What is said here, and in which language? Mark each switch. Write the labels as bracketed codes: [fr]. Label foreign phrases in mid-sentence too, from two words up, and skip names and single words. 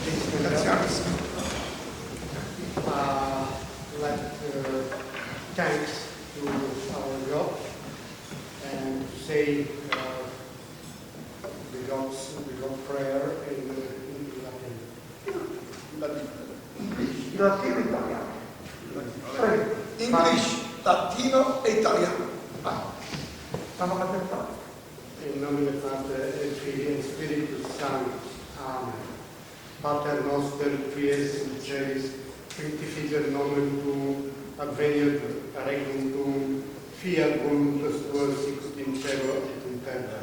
[en] Thanks to our God and say the God's prayer in Latin. English, [it] latino e italiano. Stanno cadendo. [la] In nomine Patri et Filii et Spiritus Sanctus. Amen. Pater noster, qui es in celis, sanctificer nomen tuum, adveniat regnum tuum, fiat voluntas tua sicut in cielo et in terra.